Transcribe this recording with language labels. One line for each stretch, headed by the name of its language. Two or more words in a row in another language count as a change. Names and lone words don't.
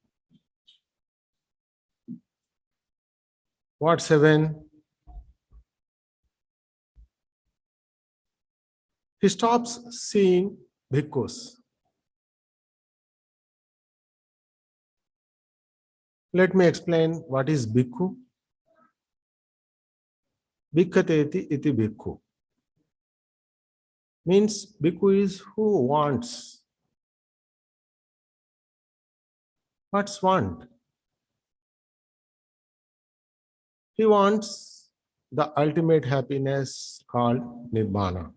English: What 7? He stops seeing bhikkhus. Let me explain what is bhikkhu.
Pali: Bhikkhate iti bhikkhu.
English: Means bhikkhu is who wants. What's want? He wants the ultimate happiness called Nibbana.